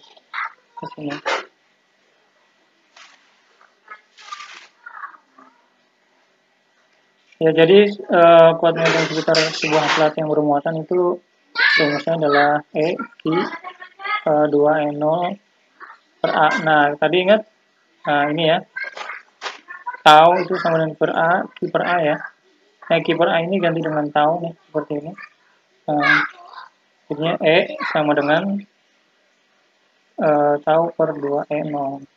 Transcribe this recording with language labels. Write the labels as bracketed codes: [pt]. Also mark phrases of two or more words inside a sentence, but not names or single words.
[id] Di sini. Ya, jadi kuat medan sekitar sebuah plat yang bermuatan itu rumusnya adalah E Q 2E0 per A. Nah, tadi ingat, nah ini ya, tau itu sama dengan per A, Q per A ya. Nah, Q per A ini ganti dengan tau nih, seperti ini. Jadinya E sama dengan tau per 2E0.